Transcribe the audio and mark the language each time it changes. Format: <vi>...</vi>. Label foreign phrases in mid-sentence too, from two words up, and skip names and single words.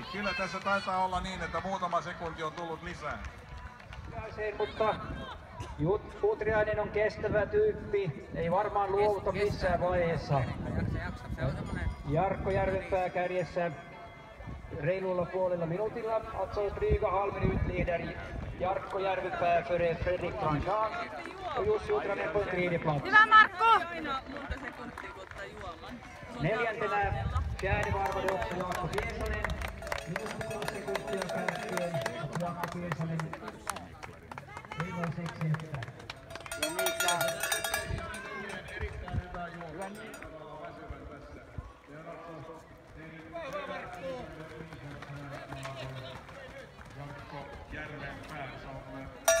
<fi>Kyllä tässä taitaa olla niin, että muutama sekunti on tullut lisää. Mutta Utriainen on kestävä tyyppi, ei varmaan luovuta missään vaiheessa. Jarkko Järvenpää kärjessä reilulla puolella minuutilla,</fi> <sv>alltså dryga halv minut leder Jarkko Järvenpää före Fredrik Grandjean och Jussi Utrainen på tredje plats.</sv> <fi>Hyvä Markku! Neljäntenä</fi> <sv>fjärde varvade också</sv> <fi>Jaakko Piesonen, minuutti 6 sekuntia kärkeen, Jaakko Piesonen ei voi 6 jättää. Erittäin hyvä juoksu. Jarkko Järvenpää, se on</fi>